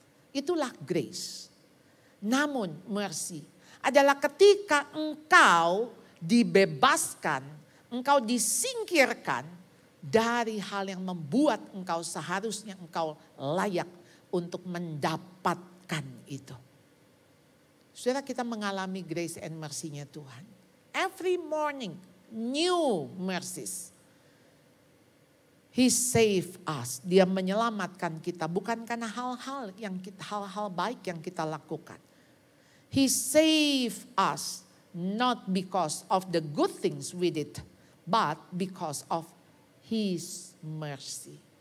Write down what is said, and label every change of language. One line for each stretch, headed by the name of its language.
Indonesian: Itulah grace. Namun mercy adalah ketika engkau dibebaskan, engkau disingkirkan dari hal yang membuat engkau seharusnya engkau layak untuk mendapatkan itu. Saudara, kita mengalami grace and mercy-nya Tuhan.
English: Every morning, new mercies. He save us.
Indonesian: Dia menyelamatkan kita bukan karena hal-hal baik yang kita lakukan.
English: He save us not because of the good things we did, but because of His mercy.